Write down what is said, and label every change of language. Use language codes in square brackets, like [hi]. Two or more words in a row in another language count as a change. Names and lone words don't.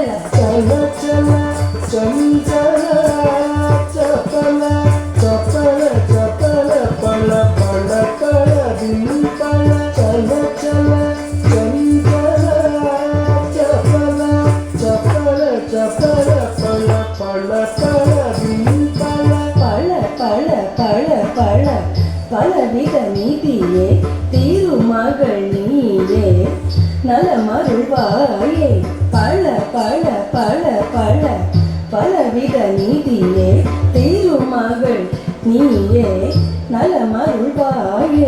[hi] चल चल चंचला चपला चपल चपल पल पल पल बिम पल चल चल चंचला चपला चपल चपल पल पल पल बिम पल [ta] பல பல பல பல பலவித நீதியே திருமகள் நீயே நலமருள்வாயே பல பல பல பல பலவித நீதியே திருமகள் நீயே நலமருள்வாயே